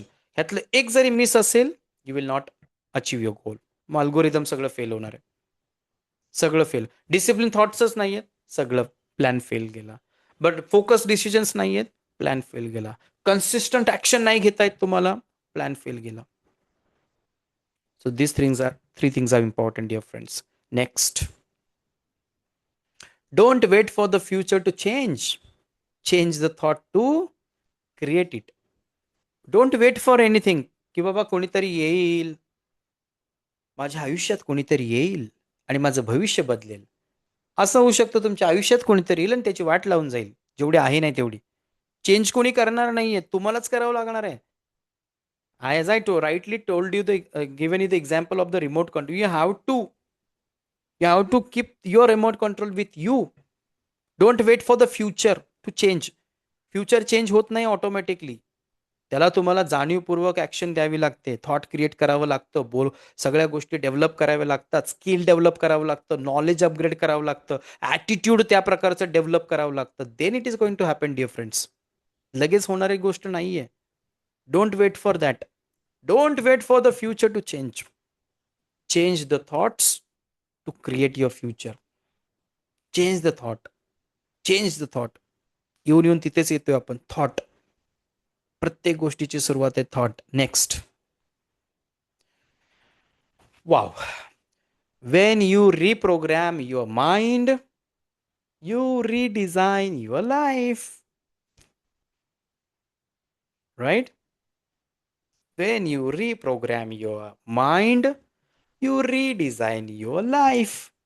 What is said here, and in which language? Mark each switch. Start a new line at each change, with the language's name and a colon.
Marathi: ह्यातलं एक जरी मिस असेल,
English: You will not achieve your goal.
Marathi: मग अल्गोरिदम सगळं फेल होणार आहे. सगळं फेल. डिसिप्लिन थॉट्सच नाही आहेत, सगळं प्लॅन फेल गेला. बट फोकस डिसिजन्स नाही आहेत, प्लॅन फेल गेला. कन्सिस्टंट ॲक्शन नाही घेता येत तुम्हाला, प्लॅन फेल गेला.
English: So these three things are important, dear friends. Next, don't wait for the future to change. Change the thought to create it. Don't wait for anything.
Marathi: की बाबा कोणीतरी येईल, माझ्या आयुष्यात कोणीतरी येईल आणि माझं भविष्य बदलेल. असं होऊ शकतं तुमच्या आयुष्यात कोणीतरी येईल आणि त्याची वाट लावून जाईल. जेवढी आहे नाही तेवढी. चेंज कोणी करणार नाहीये, तुम्हालाच करावं लागणार आहे.
English: As I rightly told you, given you the example of the remote control, you have to keep your remote control with you. Don't wait for the future to change.
Marathi: Future change होत नाही automatically. त्याला तुम्हाला जाणीवपूर्वक action द्यावी लागते. Thought create करावं लागतं. सगळ्या गोष्टी डेव्हलप कराव्या लागतात. स्किल डेव्हलप करावं लागतं. नॉलेज अपग्रेड करावं लागतं. ॲटिट्यूड त्या प्रकारचं डेव्हलप करावं लागतं.
English: Then it is going to happen, dear friends.
Marathi: लगेच होणारी गोष्ट नाहीये.
English: Don't wait for that. Don't wait for the future to change. Change the thoughts to create your future. Change the thought. Change the thought.
Marathi: येऊन तिथेच येतोय आपण.
English: Thought.
Marathi: प्रत्येक गोष्टीची सुरुवात आहे thought.
English: Next. Wow. When you reprogram your mind, you redesign your life. Right? When you reprogram your mind, you redesign your life.